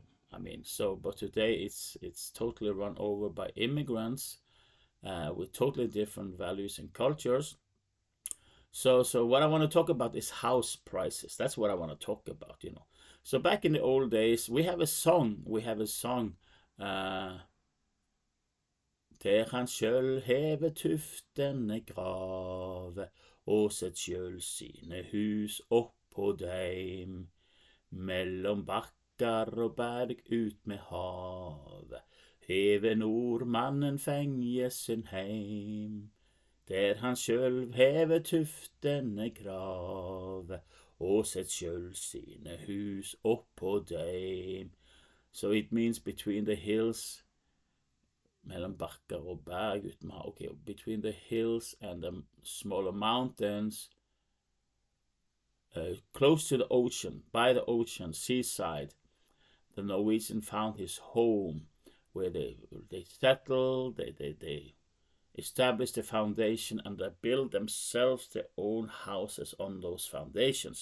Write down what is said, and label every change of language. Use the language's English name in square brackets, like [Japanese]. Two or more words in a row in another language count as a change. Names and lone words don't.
[English] I mean, so but today it's totally run over by immigrants with totally different values and cultures. So what I want to talk about is house prices. That's what I want to talk about. So back in the old days, we have a song. We have a song. [Norwegian] Uh, Der han sjøl heve tuftene grave, og sett sjøl sine hus oppå deim. Mellom bakkar og berg ut med havet, heve nordmannen fengje sin heim. Der han sjølv heve tuftene grave, og sett sjøl sine hus oppå deim. [English] So it means between the hills, [Norwegian] mellom bakkar og berg ut med havet. [English] Okay, between the hills and the smaller mountains, close to the ocean, by the ocean, seaside, the Norwegian found his home, where they settled, they established the foundation, and they built themselves their own houses on those foundations.